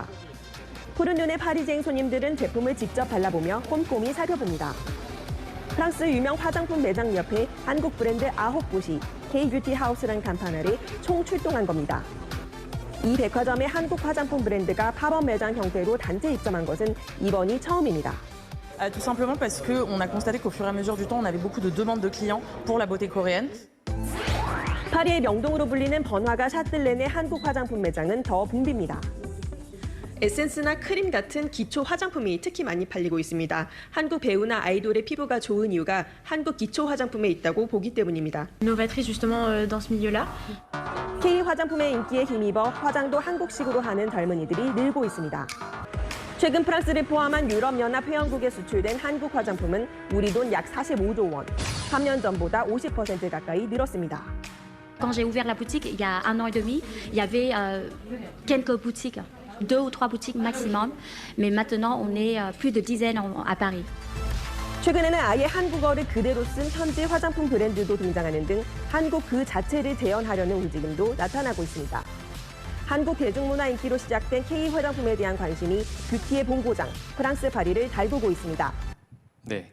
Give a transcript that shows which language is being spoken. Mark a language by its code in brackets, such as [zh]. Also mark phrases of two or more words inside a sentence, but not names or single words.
[ko] 푸른 눈의 파리쟁 손님들은 제품을 직접 발라보며 꼼꼼히 살펴봅니다. 프랑스 유명 화장품 매장 옆에 한국 브랜드 아홉 곳이 K-뷰티 하우스란 간판 아래 총 출동한 겁니다. 이 백화점의 한국 화장품 브랜드가 팝업 매장 형태로 단체 입점한 것은 이번이 처음입니다. [fr] Tout simplement parce qu'on a constaté qu'au fur et à mesure du temps, on avait beaucoup de demandes de clients pour la beauté coréenne. [ko] 파리의 명동으로 불리는 번화가 샤틀렌의 한국 화장품 매장은 더 붐빕니다. 에센스나 크림 같은 기초 화장품이 특히 많이 팔리고 있습니다. 한국 배우나 아이돌의 피부가 좋은 이유가 한국 기초 화장품에 있다고 보기 때문입니다. [fr] Novatrice justement dans ce milieu-là. [ko] K 화장품의 인기에 힘입어 화장도 한국식으로 하는 젊은이들이 늘고 있습니다. 최근 프랑스를 포함한 유럽연합 회원국에 수출된 한국 화장품은 우리 돈 약 45조 원, 3년 전보다 50% 가까이 늘었습니다. [fr] Quand j'ai ouvert la boutique il y a 1 an et demi, il y avait quelques boutiques, 2 ou 3 boutiques maximum, mais maintenant on est plus de dizaines à Paris. [ko] 최근에는 아예 한국어를 그대로 쓴 현지 화장품 브랜드도 등장하는 등 한국 그 자체를 재현하려는 움직임도 나타나고 있습니다. 한국 대중문화 인기로 시작된 K 화장품에 대한 관심이 뷰티의 본고장 프랑스 파리를 달구고 있습니다. 네.